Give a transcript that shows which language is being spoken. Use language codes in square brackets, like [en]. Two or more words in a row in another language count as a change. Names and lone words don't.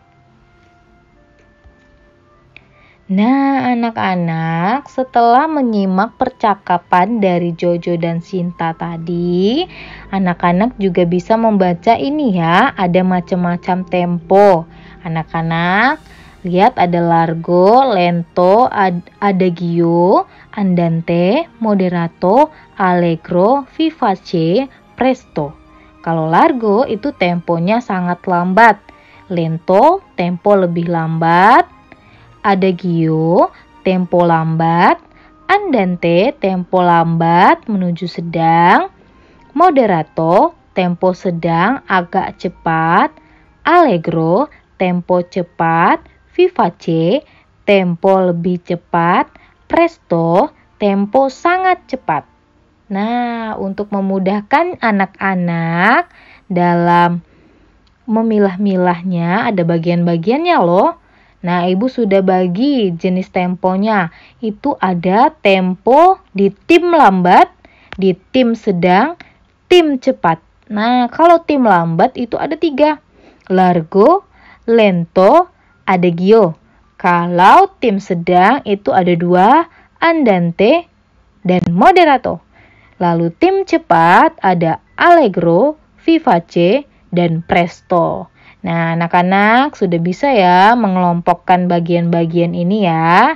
[id] Nah, anak-anak, setelah menyimak percakapan dari Jojo dan Sinta tadi, anak-anak juga bisa membaca ini ya, ada macam-macam tempo. Anak-anak, lihat ada largo, lento, adagio, andante, moderato, allegro, vivace, presto. Kalau largo itu temponya sangat lambat. Lento, tempo lebih lambat. Adagio, tempo lambat. Andante, tempo lambat menuju sedang. Moderato, tempo sedang agak cepat. Allegro, tempo cepat. Vivace, tempo lebih cepat. Presto, tempo sangat cepat. Nah, untuk memudahkan anak-anak dalam memilah-milahnya ada bagian-bagiannya loh. Nah, Ibu sudah bagi jenis temponya. Itu ada tempo di tim lambat, di tim sedang, tim cepat. Nah, kalau tim lambat itu ada 3. Largo, lento, adagio. Kalau tim sedang itu ada 2, andante dan moderato. Lalu tim cepat ada allegro, vivace, dan presto. Nah, anak-anak sudah bisa ya mengelompokkan bagian-bagian ini ya.